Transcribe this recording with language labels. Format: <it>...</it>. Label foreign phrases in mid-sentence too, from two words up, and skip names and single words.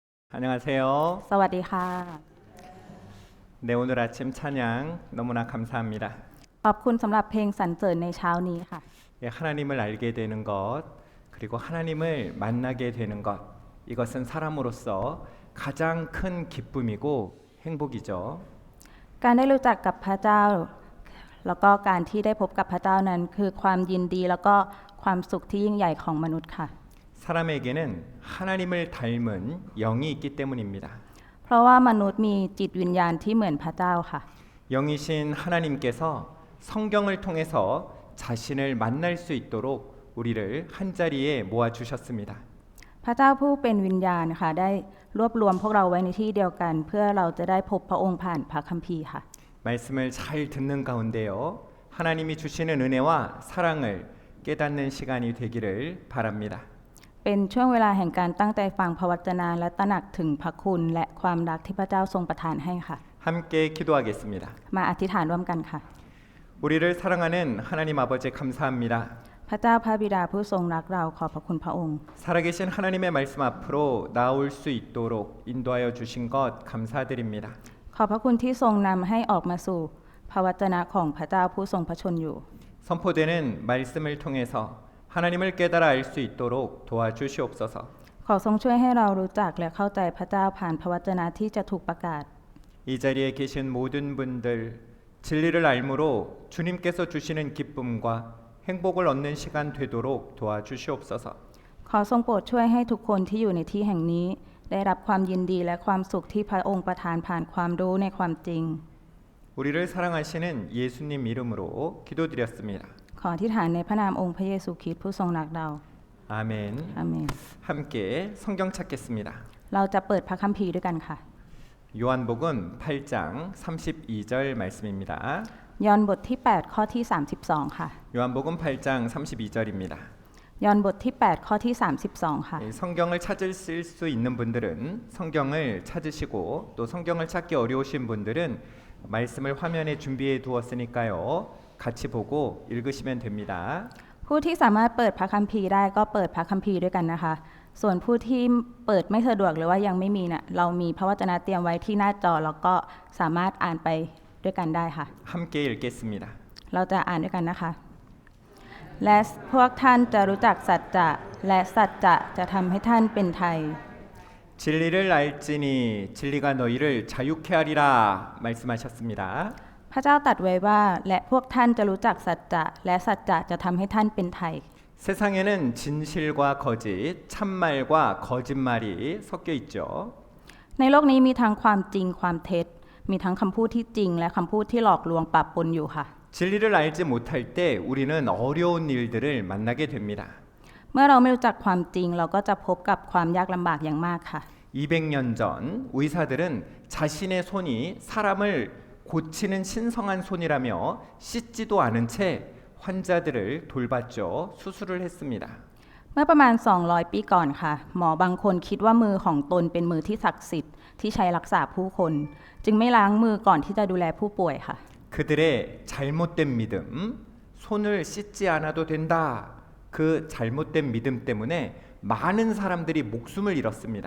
<ko>안녕하세요.</ko> <th>สวัสดีค่ะ</th> <ko>네, 오늘 아침 찬양 너무나 감사합니다.</ko> <th>ขอบคุณสำหรับเพลงสรรเสริญในเช้านี้ค่ะ</th> <ko>예, 하나님을 알게 되는 것, 그리고 하나님을 만나게 되는 것, 이것은 사람으로서 가장 큰 기쁨이고 행복이죠.</ko> <th>การได้รู้จักกับพระเจ้า แล้วก็การที่ได้พบกับพระเจ้านั้นคือความยินดีแล้วก็ความสุขที่ยิ่งใหญ่ของมนุษย์ค่ะ</th> <ko>사람에게는 하나님을 닮은 영이 있기 때문입니다.</ko> <th>เพราะว่ามนุษย์มีจิตวิญญาณที่เหมือนพระเจ้าค่ะ</th> <ko>영이신 하나님께서 성경을 통해서 자신을 만날 수 있도록 우리를 한 자리에 모아 주셨습니다.</ko> <th>พระเจ้าผู้เป็นวิญญาณค่ะได้รวบรวมพวกเราไว้ในที่เดียวกัน เพื่อเราจะได้พบพระองค์ผ่านพระคัมภีร์ค่ะ</th> <ko>말씀을 잘 듣는 가운데요. 하나님이 주시는 은혜와 사랑을 깨닫는 시간이 되기를 바랍니다.</ko> <th>เป็นช่วงเวลาแห่งการตั้งใจฟังพระวจนะและตระหนักถึงพระคุณและความรักที่พระเจ้าทรงประทานให้ค่ะ</th> <ko>함께 기도하겠습니다.</ko> <th>มาอธิษฐานร่วมกันค่ะ</th> <ko>우리를 사랑하는 하나님 아버지 감사합니다.</ko> <th>พระเจ้าพระบิดาผู้ทรงรักเราขอบพระคุณพระองค์</th> <ko>살아계신 하나님의 말씀 앞으로 나올 수 있도록 인도하여 주신 것 감사드립니다.</ko> <th>ขอบพระคุณที่ทรงนำให้ออกมาสู่พระวจนะของพระเจ้าผู้ทรงพระชนอยู่</th> <ko>선포되는 말씀을 통해서 하나님을 깨달아 알 수 있도록 도와주시옵소서.</ko> <th>ขอทรงช่วยให้เรารู้จักและเข้าใจพระเจ้าผ่านพระวจนะที่จะถูกประกาศ</th> <ko>이 자리에 계신 모든 분들 진리를 알므로 주님께서 주시는 기쁨과 행복을 얻는 시간 되도록 도와주시옵소서.</ko> <th>ขอทรงโปรดช่วยให้ทุกคนที่อยู่ในที่แห่งนี้ ได้รับความยินดีและความสุขที่พระองค์ประทานผ่านความรู้ในความจริง</th> <ko>우리를 사랑하시는 예수님 이름으로 기도드렸습니다.</ko> <th>ขออธิษฐานในพระนามองค์พระเยซูคริสต์ผู้ทรงรักเรา</th> <ko>아멘.</ko> <th>อาเมน</th> <ko>함께 성경 찾겠습니다.</ko> <th>เราจะเปิดพระคัมภีร์ด้วยกันค่ะ</th> <ko>요한복음 8장 32절 말씀입니다.</ko> <th>ยอห์นบทที่ 8 ข้อที่ 32 ค่ะ</th> <ko>요한복음 8장 32절입니다.</ko> <th>ยอห์นบทที่ 8 ข้อที่ 32 ค่ะ</th> <ko>성경을 찾을 수 있는 분들은 성경을 찾으시고 또 성경을 찾기 어려우신 분들은 말씀을 화면에 준비해 두었으니까요. 같이 보고 읽으시면 됩니다.</ko> <th>ผู้ที่สามารถเปิดพระคัมภีร์ได้ก็เปิดพระคัมภีร์ด้วยกันนะคะ ส่วนผู้ที่เปิดไม่สะดวกหรือว่ายังไม่มีน่ะเรามีพระวจนะเตรียมไว้ที่หน้าจอแล้วก็สามารถอ่านไปด้วยกันได้ค่ะ</th> <ko>함께 읽겠습니다.</ko> <th>เราจะอ่านด้วยกันนะคะ และพวกท่านจะรู้จักสัจจะและสัจจะจะทำให้ท่านเป็นไทย</th> <ko>진리를 알지니 진리가 너희를 자유케 하리라 말씀하셨습니다.</ko> <th>พระเจ้าตรัสไว้ว่าและพวกท่านจะรู้จักสัจจะและสัจจะจะทำให้ท่านเป็นไทย</th> <ko>세상에는 진실과 거짓, 참말과 거짓말이 섞여 있죠.</ko> <th>ในโลกนี้มีทั้งความจริงความเท็จ มีทั้งคำพูดที่จริงและคำพูดที่หลอกลวงปะปนอยู่ค่ะ</th> <ko>진리를 알지 못할 때 우리는 어려운 일들을 만나게 됩니다.</ko> <th>เมื่อเราไม่รู้จักความจริงเราก็จะพบกับความยากลำบากอย่างมากค่ะ</th> <ko>200년 전 의사들은 자신의 손이 사람을 고치는 신성한 손이라며 씻지도 않은 채 환자들을 돌봤죠. 수술을 했습니다.</ko> <th>เมื่อประมาณ 200 ปีก่อนค่ะ หมอบางคนคิดว่ามือของตนเป็นมือที่ศักดิ์สิทธิ์ที่ใช้รักษาผู้คน จึงไม่ล้างมือก่อนที่จะดูแลผู้ป่วยค่ะ</th> <ko>그들의 잘못된 믿음, 손을 씻지 않아도 된다. 그 잘못된 믿음 때문에 많은 사람들이 목숨을 잃었습니다.</ko>